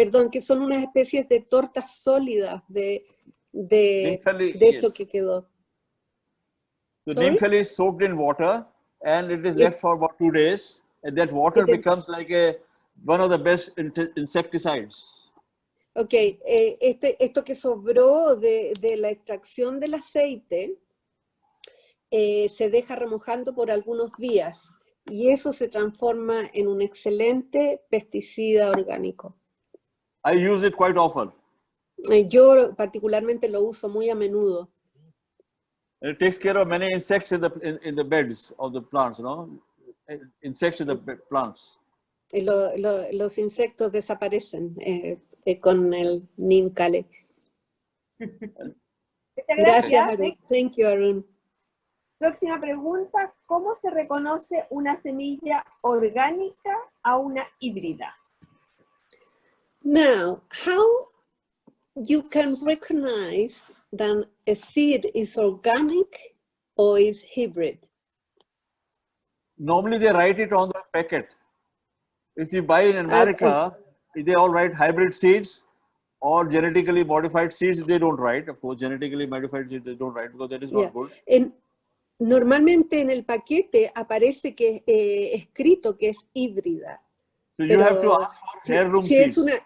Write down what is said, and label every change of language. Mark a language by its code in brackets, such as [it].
[es] que son unas especies de tortas sólidas de esto que quedó. [en] So neem khali is soaked in water and it is left for about 2 days, and that water becomes like one of the best insecticides. [es] Ok, esto que sobró de la extracción del aceite se deja remojando por algunos días y eso se transforma en un excelente pesticida orgánico. [en] I use it quite often. [es] Yo particularmente lo uso muy a menudo. [en] It takes care of many insects in the beds of the plants, no? Insects in the plants. [es] Los insectos desaparecen con el neem khali. Gracias, Arun. [en] Thank you, Arun. [es] Próxima pregunta, ¿cómo se reconoce una semilla orgánica a una híbrida? [en] Now, how you can recognize that a seed is organic or is hybrid? Normally they write it on the packet. If you buy in America, they all write hybrid seeds or genetically modified seeds. They don't write. Of course, genetically modified seeds they don't write because that is not good. [es] Normalmente en el paquete aparece que escrito que es híbrida. [en] So you have to ask for heirloom seeds.